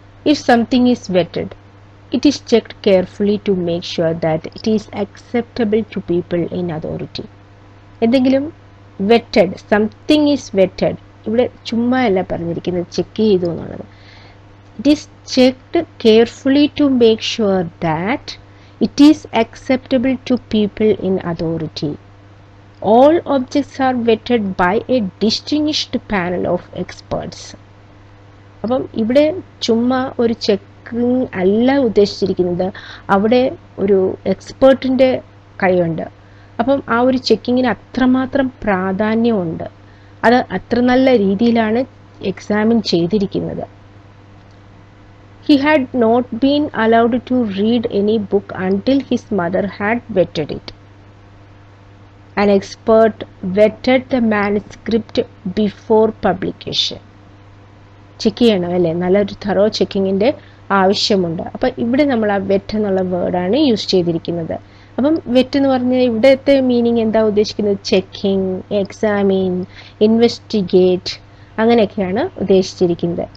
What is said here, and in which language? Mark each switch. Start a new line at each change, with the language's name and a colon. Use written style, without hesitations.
English: If something is vetted, it is checked carefully to make sure that it is acceptable to people in authority.
Malayalam: എന്തെങ്കിലും wetted,
English: something is vetted,
Malayalam: ഇവിടെ ചുമ്മാ അല്ല പറഞ്ഞിരിക്കുന്നത്, check ചെയ്തു എന്നുള്ളത്.
English: It is checked carefully to make sure that it is acceptable to people in authority. All objects are vetted by a distinguished panel of experts.
Malayalam: അപ്പം ഇവിടെ ചുമ്മാ ഒരു ചെക്കിങ് അല്ല ഉദ്ദേശിച്ചിരിക്കുന്നത്, അവിടെ ഒരു എക്സ്പേർട്ടിൻ്റെ കൈയുണ്ട്. അപ്പം ആ ഒരു ചെക്കിങ്ങിന് അത്രമാത്രം പ്രാധാന്യമുണ്ട്, അത് അത്ര നല്ല രീതിയിലാണ് എക്സാമിൻ ചെയ്തിരിക്കുന്നത്.
English: He had not been allowed to read any book until his mother had vetted it. An expert vetted the manuscript before publication.
Malayalam: Check ചെയ്യണം അല്ലേ, നല്ലൊരു തറോ ചെക്കിങ്ങിൻ്റെ ആവശ്യമുണ്ട്. അപ്പം ഇവിടെ നമ്മൾ ആ വെറ്റ് എന്നുള്ള വേർഡാണ് യൂസ് ചെയ്തിരിക്കുന്നത്. അപ്പം വെറ്റ് എന്ന് പറഞ്ഞാൽ ഇവിടുത്തെ മീനിങ് എന്താ ഉദ്ദേശിക്കുന്നത്? ചെക്കിങ്, എക്സാമിൻ, ഇൻവെസ്റ്റിഗേറ്റ്, അങ്ങനെയൊക്കെയാണ് ഉദ്ദേശിച്ചിരിക്കുന്നത്.